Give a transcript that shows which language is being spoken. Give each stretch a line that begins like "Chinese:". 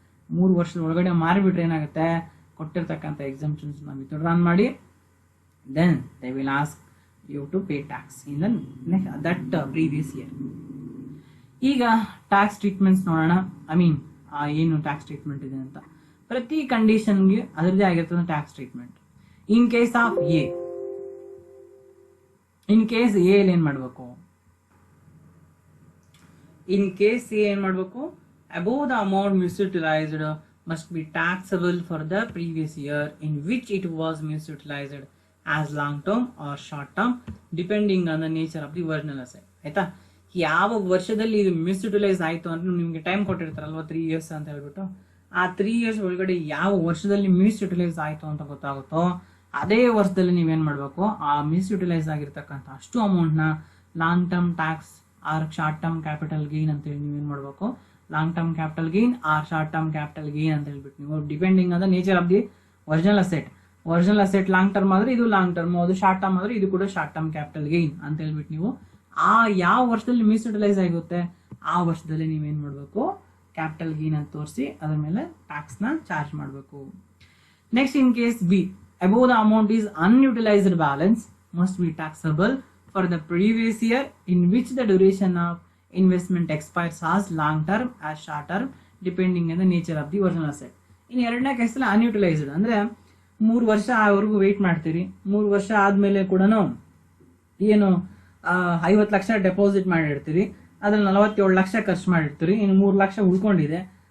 Kannada: 3 ವರ್ಷದ ಒಳಗಡೆ ಮಾರಿಬಿಟ್ರೆ ಏನಾಗುತ್ತೆ, ಕೊಟ್ಟಿರ್ತಕ್ಕಂಥ ಎಕ್ಸೆಂಪ್ಷನ್ಸ್ ನ ವಿತ್ಡ್ರಾನ್ ಮಾಡಿ
English: Then they will ask you to pay tax in that previous year.
Kannada: ಈಗ ಟ್ಯಾಕ್ಸ್ ಟ್ರೀಟ್ಮೆಂಟ್ಸ್ ನೋಡೋಣ. ಏನು ಟ್ಯಾಕ್ಸ್ ಟ್ರೀಟ್ಮೆಂಟ್ ಇದೆ ಅಂತ. ಪ್ರತಿ ಕಂಡೀಷನ್ಗೆ ಅದರದೇ ಆಗಿರ್ತದೆ tax treatment.
English: in case of A, in case A
Kannada: ಏನ್ ಮಾಡಬೇಕು,
English: In case A ಏನ್ ಮಾಡಬೇಕು, above the amount misutilized must be taxable for the previous year in which it was misutilized as long term or short term depending on the nature of the original asset.
Kannada: ಆಯ್ತಾ, ಯಾವ ವರ್ಷದಲ್ಲಿ ಇದು ಮಿಸ್ಯುಟಿಲೈಸ್ ಆಯ್ತು ಅಂತ ನಿಮ್ಗೆ time ಕೊಟ್ಟಿರ್ತಾರಲ್ವಾ 3 years ಅಂತ ಹೇಳ್ಬಿಟ್ಟು, ಆ 3 years ಒಳಗಡೆ ಯಾವ ವರ್ಷದಲ್ಲಿ ಮಿಸ್ಯುಟಿಲೈಸ್ ಆಯ್ತು ಅಂತ ಗೊತ್ತಾಗುತ್ತೋ ಅದೇ ವರ್ಷದಲ್ಲಿ ನೀವೇನ್ ಮಾಡ್ಬೇಕು, ಆ ಮಿಸ್ಯುಟಿಲೈಸ್ ಆಗಿರ್ತಕ್ಕಂಥ ಅಷ್ಟು ಅಮೌಂಟ್ ನ long term tax or short term capital gain ಅಂತ ಹೇಳಿ ನೀವೇನ್ ಮಾಡ್ಬೇಕು, long term capital gain or short term capital gain ಅಂತ ಹೇಳ್ಬಿಟ್ಟು ನೀವು
English: depending on the nature of the original asset
Kannada: long term ಆದ್ರೆ ಇದು ಲಾಂಗ್ ಟರ್ಮ್, ಅದು ಶಾರ್ಟ್ ಟರ್ಮ್ ಆದ್ರೆ ಇದು ಕೂಡ ಶಾರ್ಟ್ ಟರ್ಮ್ ಕ್ಯಾಪಿಟಲ್ ಗೇನ್ ಅಂತ ಹೇಳ್ಬಿಟ್ಟು ನೀವು ಆ ಯಾವ ವರ್ಷದಲ್ಲಿ ಮಿಸ್ಯುಟಿಲೈಸ್ ಆಗುತ್ತೆ ಆ ವರ್ಷದಲ್ಲಿ ನೀವೇನ್ ಮಾಡ್ಬೇಕು, ಕ್ಯಾಪಿಟಲ್ ಗೇನ್ ಅಂತ ತೋರಿಸಿ ಅದ್ರ ಮೇಲೆ ಟ್ಯಾಕ್ಸ್ ನ ಚಾರ್ಜ್ ಮಾಡಬೇಕು.
English: Next, in case B, above the amount is unutilized balance must be taxable for the previous year in which the duration of investment expires as long term as short term depending on the nature of the original asset.
Kannada: ಇನ್ನು ಎರಡನೇ ಕೇಸಲ್ಲಿ unutilised ಅಂದ್ರೆ 3 ವರ್ಷ ಆವರೆಗೂ wait ಮಾಡ್ತೀರಿ. 3 ವರ್ಷ ಆದ್ಮೇಲೆ ಕೂಡ ಏನು 50 ಲಕ್ಷ ಡೆಪಾಸಿಟ್ ಮಾಡಿರ್ತೀರಿ, ಅದ್ರಲ್ಲಿ 47 ಲಕ್ಷ ಖರ್ಚು ಮಾಡಿರ್ತೀರಿ, ಇನ್ನು 3 ಲಕ್ಷ ಉಳ್ಕೊಂಡಿದೆ.